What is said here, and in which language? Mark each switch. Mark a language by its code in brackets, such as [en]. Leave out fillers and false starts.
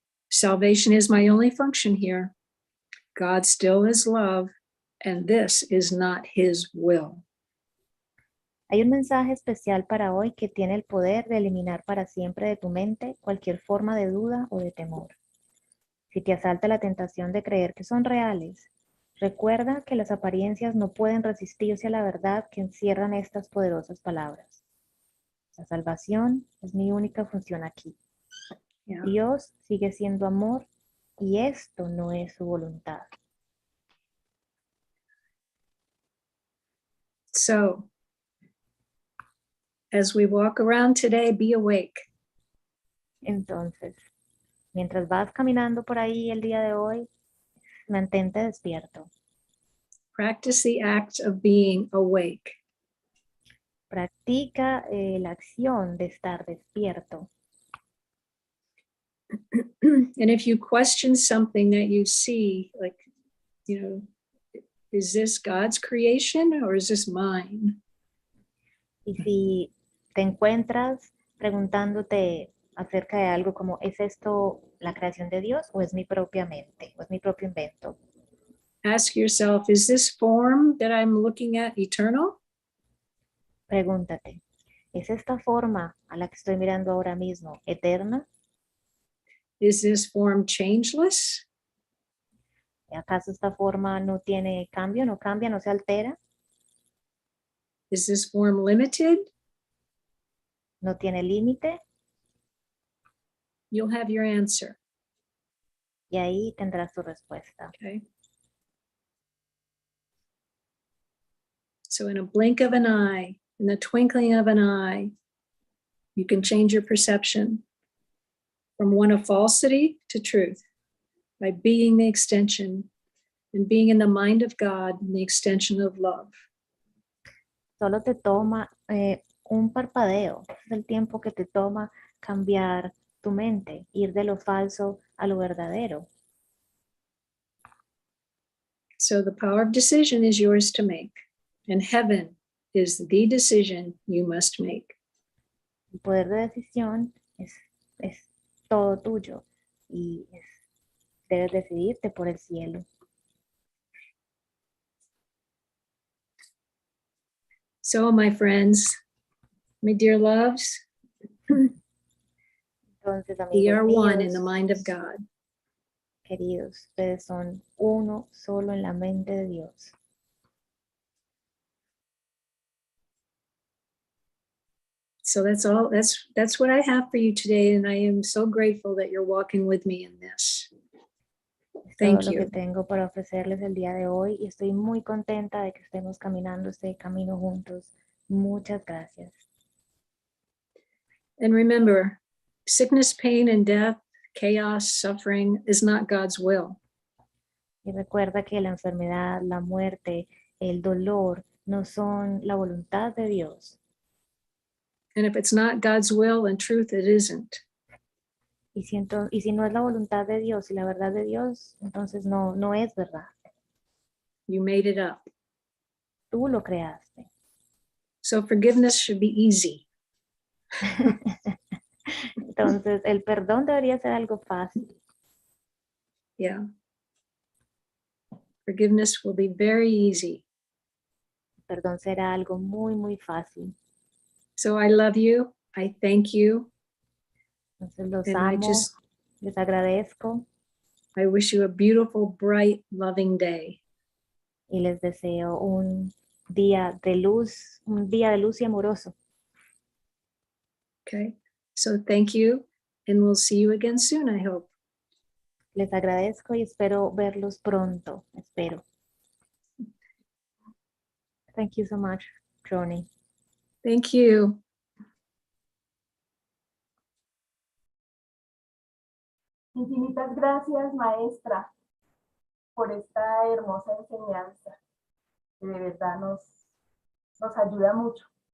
[en] Salvation is my only function here. God still is love, and this is not his will. [es] Hay un mensaje especial para hoy que tiene el poder de eliminar para siempre de tu mente cualquier forma de duda o de temor. Si te asalta la tentación de creer que son reales, recuerda que las apariencias no pueden resistirse a la verdad que encierran estas poderosas palabras. La salvación es mi única función aquí. [en] Yeah. [es] Dios sigue siendo amor y esto no es su voluntad. [en] So, as we walk around today, be awake. [es] Entonces, mientras vas caminando por ahí el día de hoy, mantente despierto. [en] Practice the act of being awake. [es] Practica la acción de estar despierto. [en] And if you question something that you see, like, is this God's creation or is this mine? [es] Y si te encuentras preguntándote acerca de algo como, ¿es esto la creación de Dios o es mi propia mente o es mi propio invento? [en] Ask yourself, is this form that I'm looking at eternal? [es] Pregúntate, ¿es esta forma a la que estoy mirando ahora mismo eterna? [en] Is this form changeless? [es] ¿Acaso esta forma no tiene cambio, no cambia, no se altera? [en] Is this form limited? [es] ¿No tiene límite? [en] You'll have your answer. [es] Y ahí tendrás tu respuesta. [en] Okay. So in a blink of an eye, in the twinkling of an eye, you can change your perception from one of falsity to truth by being the extension and being in the mind of God and the extension of love. [es] Solo te toma un parpadeo. Es el tiempo que te toma cambiar tu mente, ir de lo falso a lo verdadero. [en] So the power of decision is yours to make, and heaven is the decision you must make. [es] El poder de decisión es todo tuyo y debes decidirte por el cielo. [en] So, my friends, my dear loves, [es] Entonces, [en] we are one in [es] míos, [en] the mind of God. [es] queridos, ustedes son uno solo en la mente de Dios. [en] So that's all. That's what I have for you today, and I am so grateful that you're walking with me in this. [es] Es [en] Thank [es] todo lo [en] you. [es] que tengo para ofrecerles el día de hoy y estoy muy contenta de que estemos caminando este camino juntos. Muchas gracias. [en] And remember, sickness, pain, and death, chaos, suffering is not God's will. [es] Y recuerda que la enfermedad, la muerte, el dolor no son la voluntad de Dios. [en] And if it's not God's will and truth, it isn't. [es] Y si no es la voluntad de Dios y la verdad de Dios, entonces no es verdad. [en] You made it up. [es] Tú lo creaste. [en] So forgiveness should be easy. [es] Entonces, el perdón debería ser algo fácil. [en] Yeah. Forgiveness will be very easy. [es] El perdón será algo muy, muy fácil. [en] So I love you. I thank you. [es] Entonces, los [en] And I [es] amo, les agradezco [en] I wish you a beautiful, bright, loving day. [es] y les deseo un día de luz y amoroso. [en] Okay. So thank you. And we'll see you again soon, I hope. [es] Les agradezco y espero verlos pronto. Espero. [en] Thank you so much, Joany. Thank you. [es] Infinitas gracias, maestra, por esta hermosa enseñanza, que de verdad nos ayuda mucho.